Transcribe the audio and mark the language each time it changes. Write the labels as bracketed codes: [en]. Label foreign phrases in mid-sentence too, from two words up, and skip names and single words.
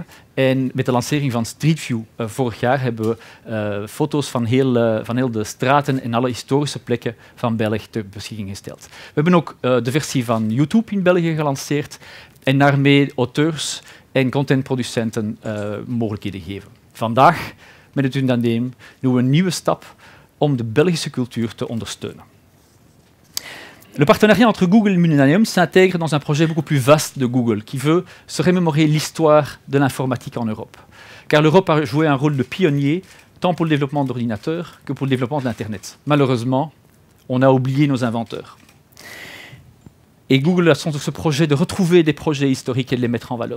[nl] En met de lancering van Street View vorig jaar hebben we foto's van heel de straten en alle historische plekken van België ter beschikking gesteld. We hebben ook de versie van YouTube in België gelanceerd en daarmee auteurs en contentproducenten mogelijkheden geven. Vandaag met het unaniem doen we een nieuwe stap om de Belgische cultuur te ondersteunen. [fr] Le partenariat entre Google et Millennium s'intègre dans un projet beaucoup plus vaste de Google qui veut se remémorer l'histoire de l'informatique en Europe. Car l'Europe a joué un rôle de pionnier tant pour le développement d'ordinateurs que pour le développement de l'Internet. Malheureusement, on a oublié nos inventeurs. Et Google a ce projet de retrouver des projets historiques et de les mettre en valeur.